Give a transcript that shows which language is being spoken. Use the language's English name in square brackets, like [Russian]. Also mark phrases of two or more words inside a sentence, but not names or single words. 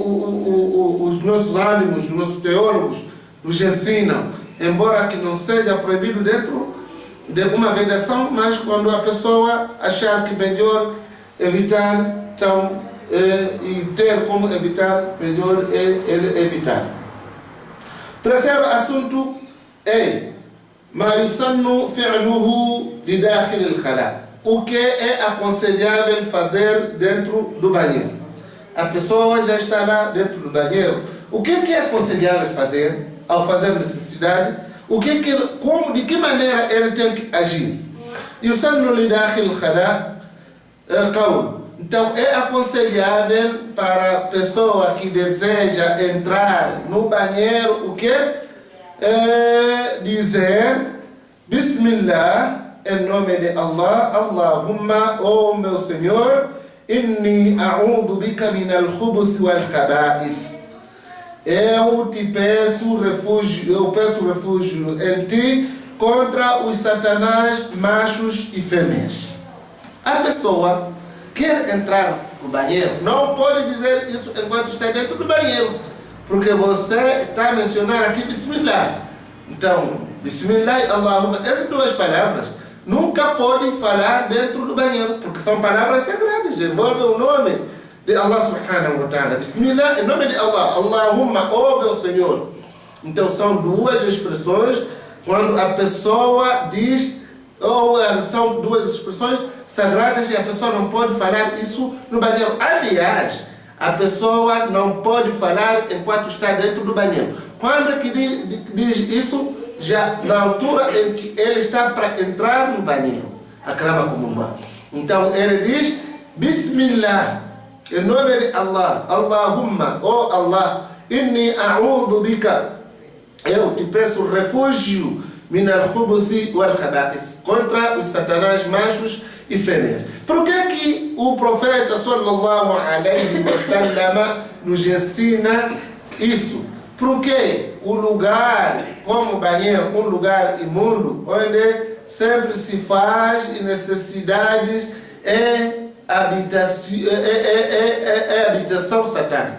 [Portuguese] os nossos ânimos, os nossos teólogos nos ensinam, embora que não seja proibido dentro de uma vedação, mas quando a pessoa achar que melhor evitar, então, e ter como evitar, melhor é ele evitar. Terceiro assunto é [Arabic] ما يسن فعله لداخل الخلاء. [Portuguese] O que é aconselhável fazer dentro do banheiro? A pessoa já está lá dentro do banheiro. O que é aconselhável fazer ao fazer necessidade? de que maneira ele tem que agir. [Arabic] يسن لداخل الخلاء قول. [Portuguese] Então é aconselhável para a pessoa que deseja entrar no banheiro o que? Dizer Bismillah, em nome de Allah, Allahumma, oh meu Senhor, [Arabic] إني أعوذ بك من الخبث والخبائث. [Portuguese] Eu peço refúgio em ti contra os satanás machos e fêmeas. A pessoa quer entrar no banheiro, não pode dizer isso enquanto está dentro do banheiro, porque você está a mencionar aqui Bismillah. [Arabic] Então, بسم الله، اللهم, [Portuguese] essas duas palavras nunca pode falar dentro do banheiro, porque são palavras sagradas, envolvem o nome de Allah [Arabic] سبحانه وتعالى. [Portuguese] Bismillah, em nome de Allah, Allahumma, oh meu Senhor. Então são duas expressões quando a pessoa diz, ou são duas expressões sagradas e a pessoa não pode falar isso no banheiro. Aliás, a pessoa não pode falar enquanto está dentro do banheiro. Quando é que diz isso? Já na altura em que ele está para entrar no banheiro. Akramakumullah. Então ele diz Bismillah, em nome de Allah, Allahumma, oh Allah, [Arabic] إني أعوذ بك, [Portuguese] eu te peço refúgio [Arabic] من الخبث والخبائث, [Portuguese] contra os satanás machos e fêmeas. Por que o profeta [Arabic] صلى الله عليه وسلم [Portuguese] nos ensina isso? Porque o lugar, como banheiro, um lugar imundo, onde sempre se faz necessidades, é habitação satânica.